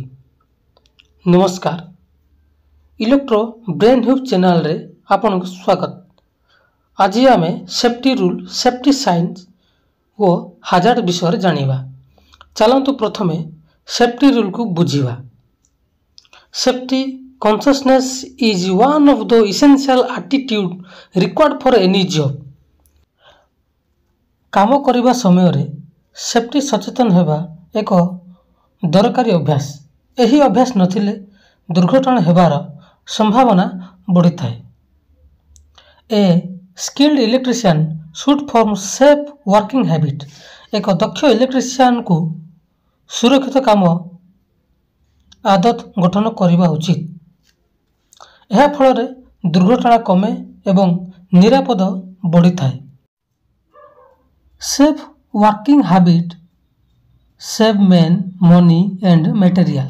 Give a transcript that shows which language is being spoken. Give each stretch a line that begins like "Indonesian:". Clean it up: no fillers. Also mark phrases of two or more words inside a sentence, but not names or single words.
Odia: ନମସ୍କାର, ଇଲେକ୍ଟ୍ରୋ ବ୍ରେନ୍ ହ୍ୟୁବ୍ ଚ୍ୟାନେଲରେ ଆପଣଙ୍କୁ ସ୍ୱାଗତ। ଆଜି ଆମେ
English: safety rule, safety signs
Odia: ଓ ହାଜାର୍ଡ ବିଷୟରେ ଜାଣିବା। ଚାଲନ୍ତୁ ପ୍ରଥମେ
English: safety ruleକୁ
Odia: ବୁଝିବା।
English: ସେଫ୍ଟି consciousness is one of the essential attitude required for any job.
Odia: କାମ କରିବା ସମୟରେ ସେଫ୍ଟି ସଚେତନ ହେବା ଏକ ଦରକାରୀ ଅଭ୍ୟାସ। ଏହି ଅଭ୍ୟାସ ନଥିଲେ ଦୁର୍ଘଟଣା ହେବାର ସମ୍ଭାବନା ବଢ଼ିଥାଏ।
English: A skilled electrician should form safe working habit.
Odia: ଏକ ଦକ୍ଷ ଇଲେକ୍ଟ୍ରିସିଆନକୁ ସୁରକ୍ଷିତ କାମ ଆଦତ ଗଠନ କରିବା ଉଚିତ। ଏହା ଫଳରେ ଦୁର୍ଘଟଣା କମେ ଏବଂ ନିରାପଦ ବଢ଼ିଥାଏ।
English: safe working habit save men, money and material.